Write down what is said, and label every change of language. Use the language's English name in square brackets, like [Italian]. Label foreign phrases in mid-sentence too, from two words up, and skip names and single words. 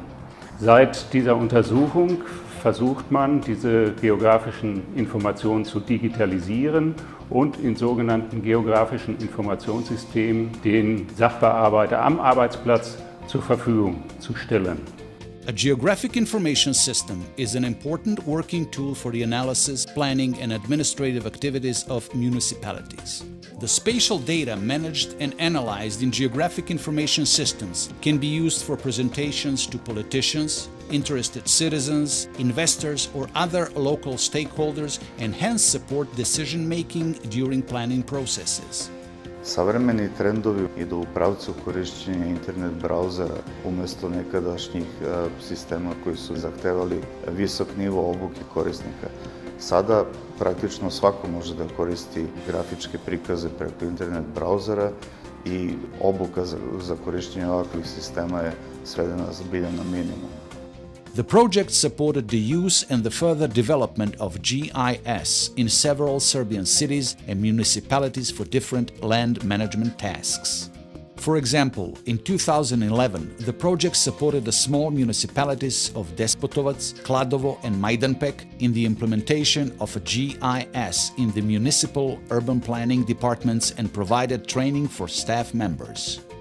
[German] Seit dieser Untersuchung versucht man, diese geografischen Informationen zu digitalisieren und in sogenannten geografischen Informationssystemen den Sachbearbeiter am Arbeitsplatz zur Verfügung zu stellen. [English] A geographic information system is an important working tool for the analysis, planning, and administrative activities of municipalities. The spatial data managed and analyzed in geographic information systems can be used for presentations to politicians, interested citizens, investors, or other local stakeholders, and hence support decision-making during planning processes. [Serbian] Savremeni trendovi idu u pravcu korišćenja internet brauzera umjesto nekadašnjih sistema koji su zahtevali visok nivo obuke korisnika. Sada praktično svako može da koristi grafičke prikaze preko internet brauzera i obuka za korišćenje ovakvih sistema je svedena zbilja na minimum. [English] The project supported the use and the further development of GIS in several Serbian cities and municipalities for different land management tasks. For example, in 2011, the project supported the small municipalities of Despotovac, Kladovo and Majdanpek in the implementation of a GIS in the municipal urban planning departments and provided training for staff members.